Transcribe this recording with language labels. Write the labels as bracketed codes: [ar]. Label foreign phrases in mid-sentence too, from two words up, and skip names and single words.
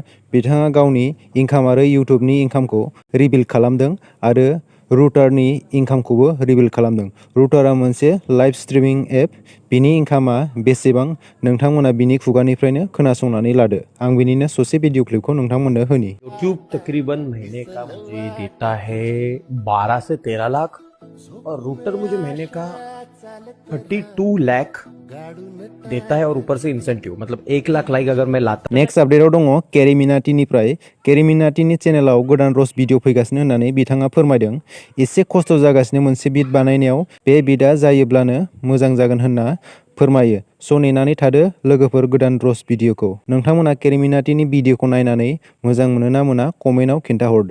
[brx] बिथाङा गावनि इनकाम आरो इउटिउबनि इनकामखौ रिभिल खालामदों आरो रुटारनि इनकामखौबो रिभिल खालामदों। रुटारा मोनसे लाइभ स्ट्रिमिं एप। बिनि इनकामा बेसेबां नोंथांमोना बिनि खुगानिफ्रायनो खोनासंनानै लादो। आं बिनिनो ससे भिडिअ क्लिपखौ नोंथांमोननो होनि। [hi] यूट्यूब तकरीबन महीने का मुझे देता है 12 से 13 लाख और रूटर मुझे महीने का 32 लाख देता है और ऊपर से इंसेंटिव मतलब 1 लाख लाइक अगर मैं लाता। [brx] नेक्स्ट आपडेटआव दङ केरिमिनाटिनिफ्राय। केरिमिनाटिनि चेनेलाव गोदान रस भिडिअ फैगासिनो होननानै बिथाङा फोरमायदों। एसे खस्थ' जागासिनो मोनसे बिट बानायनायाव। बे बिटआ जायोब्लानो मोजां जागोन होनना फोरमायो। स' नेनानै थादो लोगोफोर गोदान रस भिडिअखौ। नोंथांमोना केरिमिनाटिनि भिडिअखौ नायनानै मोजां मोनो ना मोना कमेन्टआव खिन्थाहरदो।